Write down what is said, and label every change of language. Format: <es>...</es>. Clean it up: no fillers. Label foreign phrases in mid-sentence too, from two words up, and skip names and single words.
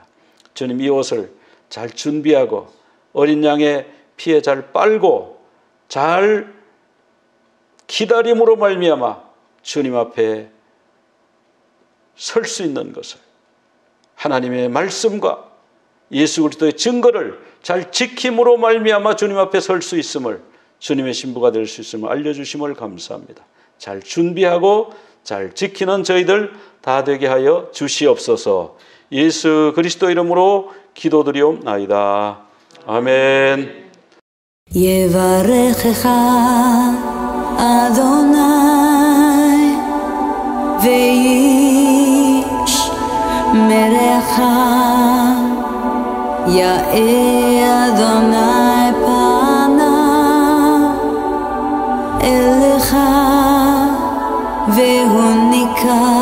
<ko>주님 이 옷을 잘 준비하고 어린 양의 피에 잘 빨고 잘 기다림으로 말미암아 주님 앞에 설 수 있는 것을, 하나님의 말씀과 예수 그리스도의 증거를 잘 지킴으로 말미암아 주님 앞에 설 수 있음을, 주님의 신부가 될 수 있음을 알려주심을 감사합니다. 잘 준비하고 잘 지키는 저희들 다 되게 하여 주시옵소서. 예수 그리스도 이름으로 기도드리옵나이다. 아멘.</ko> <he>יברכך אדוני וישמרך, יאר אדוני פניו אליך והוניקה,</he>